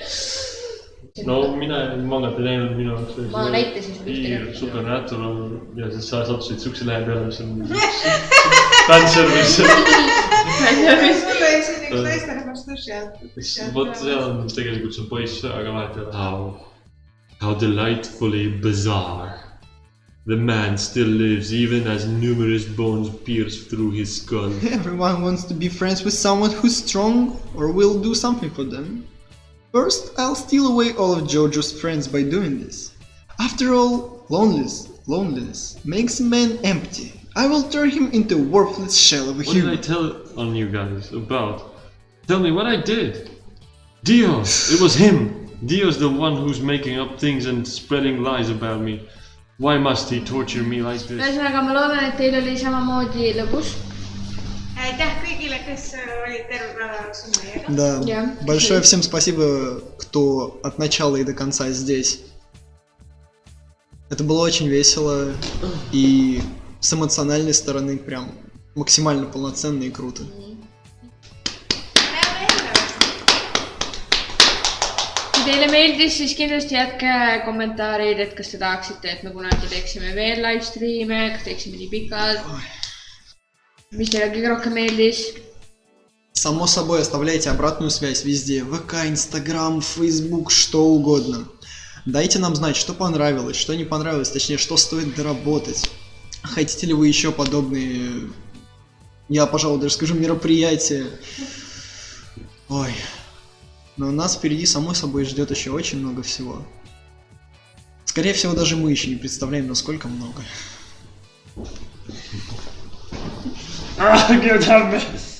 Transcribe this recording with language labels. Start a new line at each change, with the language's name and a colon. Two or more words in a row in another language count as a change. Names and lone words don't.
Estonian: No mina mangat ei näinud, minu jaoks oli ma näitasin sulle Piir, Supernatural ja siis sa sattusid siukse lehe peale, mis on fanservice. Sulle ei siin üks naisterahvas duši alt. Vot seal on tegelikult see poiss väga vahet ei ole.
English: How delightfully bizarre. The man still lives even as numerous bones pierce through his skull. Everyone wants to be friends with someone who's strong or will do something for them. First, I'll steal away all of Jojo's friends by doing this. After all, loneliness makes a man empty. I will turn him into a worthless shell of a What did I human. tell on you guys about? Tell me what I did. Dios, it was him. Dios the one who's making up things and spreading lies about me. Why must he torture me like this?
Estonian: Ühesõnaga, ma loodan, et teil oli samamoodi lõbus. Aitäh kõigile, kes olid terve nädal siin meiega.
Russian: Да, Я. большое всем спасибо, кто от начала и до конца здесь. Это было очень весело и с эмоциональной стороны прям максимально полноценно и круто.
Estonian: Kui teile meeldis, siis kindlasti jätke kommentaarid, et kas te tahaksite, et me kunagi teeksime veel livestreame, kas teeksime nii pikalt. Mis teile kõige rohkem meeldis?
Russian: Само собой, оставляйте обратную связь везде. ВК, Инстаграм, Фейсбук, что угодно. Дайте нам знать, что понравилось, что не понравилось, точнее, что стоит доработать. Хотите ли вы еще подобные, я, пожалуй, даже скажу, мероприятия? Ой. Но нас впереди, само собой, ждет еще очень много всего. Скорее всего, даже мы еще не представляем, насколько много.
English: Give it up, man.